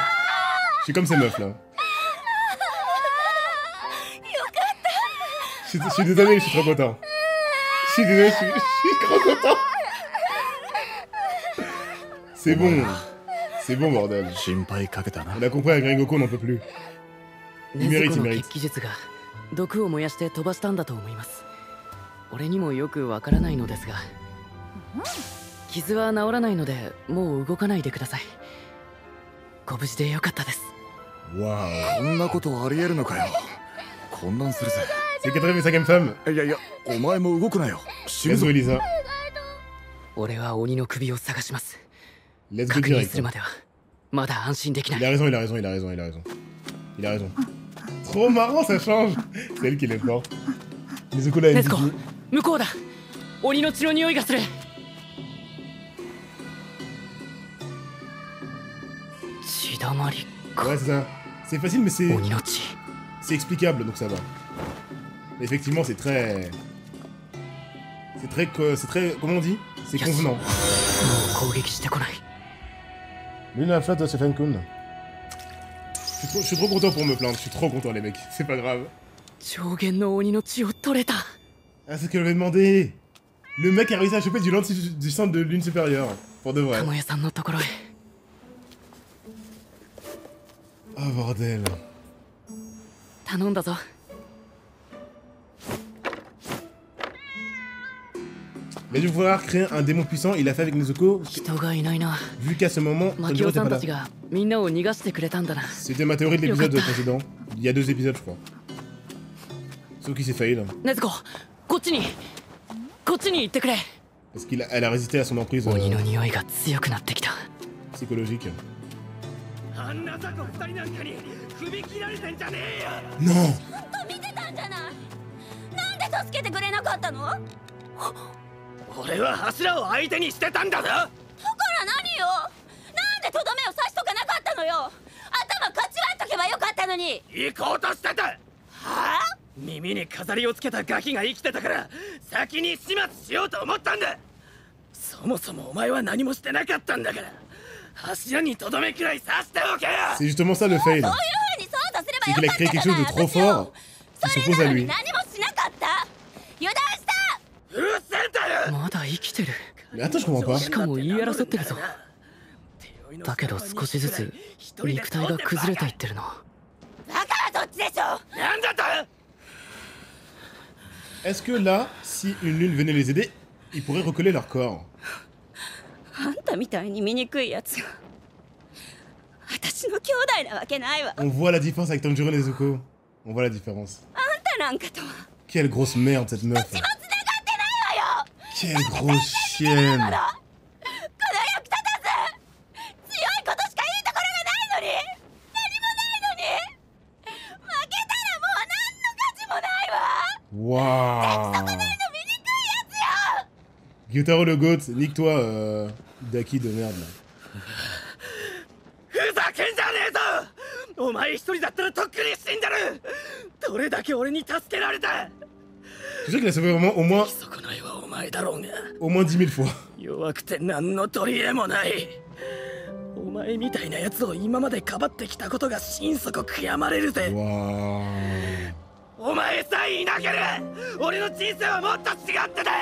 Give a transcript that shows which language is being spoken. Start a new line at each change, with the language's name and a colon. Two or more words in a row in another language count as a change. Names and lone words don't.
French: Je suis comme ces meufs là. Je suis désolé, je suis trop content. Je suis désolé, je suis trop content. C'est bon. C'est bon, bordel. On a compris avec Rengoku, on n'en peut plus. Il mérite.
Japanese: 毒を燃やして飛ばしたんだと思います。俺にもよくわからないのですが、傷は治らないのでもう動かないでください。ご無事でよかったです。わこんなことありえるのかよ。混乱するぜ。
French: C'est quatrième et cinquième femme.
Japanese: いや、お前も動くなよ。死ぬぞ。
French: Elisa.
Japanese: 俺は鬼の首を探します。
English: Let's go
Japanese: 確認
French: direct.
Japanese: するまではまだ安心できない。
French: Il a raison. Trop marrant, ça change. C'est elle qui est forte. Nezuko là, elle Nezuko, dit...
Japanese: 向こうだ。鬼の血の匂いがする。血だまりか。
French: Ouais, c'est ça. C'est facile, mais c'est...
Japanese: 鬼の血。
French: C'est explicable, donc ça va. Mais effectivement, c'est très... C'est très... Comment on dit? C'est convenant.
Japanese: もう攻撃してこない。
French: L'une à la flotte de Stephen-kun. Je suis trop content pour me plaindre, je suis trop content les mecs, c'est pas grave.
Japanese: 上限の鬼の血を取れた。
French: Ah, c'est ce qu'elle avait demandé. Le mec a réussi à choper du centre de lune supérieure. Pour de vrai.
Japanese: 鴨屋さんのところへ。
French: Oh bordel.
Japanese: 頼んだぞ。
French: Il a dû vouloir créer un démon puissant, il l'a fait avec Nezuko.
Japanese: 人がいないな。
French: Vu qu'à ce moment,
Japanese: マ
French: Tanjiro
Japanese: キオ
French: était
Japanese: さ
French: pas
Japanese: んた
French: là.
Japanese: ちがみんなを逃がしてくれたんだな。
French: C'était ma théorie de l'épisode
Japanese: Yokata.
French: précédent. Il y a 2 épisodes, je crois. Sauf qu'il s'est fail.
Japanese: 禰豆子、こっちに行ってくれ。
French: Parce qu'elle a résisté à son emprise
Japanese: 鬼の匂いが強くなってきた。
French: psychologique.
Japanese: あんな雑魚二人なんかに首切られてんじゃねえよ。
French: Non!
Japanese: 見てたんじゃない。なんで助けてくれなかったの？だか俺は柱を相手にしてたんだぞ。ら何よ。なんでとどめを刺しとかなかったのよ。頭かち割っとけばよかったのに。行こうとしてた。はあ？耳に飾りをつけたガキが生きてたから先に始末しようと思ったんだ。そもそもお前は何もしてなかったんだから、柱にとどめくらい刺しておけよ。
French: C'est justement ça le fail.
Japanese: そういう風に操作すれば
French: C'est
Japanese: よ
French: qu'il
Japanese: か
French: a
Japanese: った
French: créé quelque
Japanese: じゃ
French: chose
Japanese: ない
French: de trop
Japanese: 私よ。
French: fort qui
Japanese: それ
French: s'oppose
Japanese: な
French: à
Japanese: のに
French: lui.
Japanese: 何もしなかった。油断した。うるせえんだよ。まだ生きてる。
French: Mais attends, je comprends pas.
Japanese: しかも言い争ってるぞ。だけど少しずつ肉体が崩れていってるな。だからどっちでしょう。なんだと。
French: Est-ce que là, si une lune venait les aider, ils pourraient recoller leur corps?
Japanese: あんたみたいに醜いやつが私の兄弟なわけないわ。
French: On voit la différence avec Tanjiro et Nezuko. On voit la différence.
Japanese: あんたなんかとは
French: Quelle grosse merde cette meuf.
Japanese: 血も繋がってないわよ。
French: Quelle grosse chienne.
Japanese: この役立たず強いことしかいいところがないのに、何もないのに、負けたらもう何の価値もないわ。
French: Waouh.
Japanese: そこないの醜いやつよ。
French: Gyutaro le GOAT, nique-toi, Daki de merde là.
Japanese: ふざけんじゃねえぞ。お前一人だったらとっくに死んでる。どれだけ俺に助けられた。
French: Je sais qu'il a sauvé vraiment au moins
Japanese: 損ないはお前だろうが、
French: 10 000 fois.
Japanese: 弱くて何の取り柄もない。お前みたいなやつを今までかばってきたことが心底悔やまれるぜ。
French: Waouh.
Japanese: お前さえいなければ俺の人生はもっと違ってた。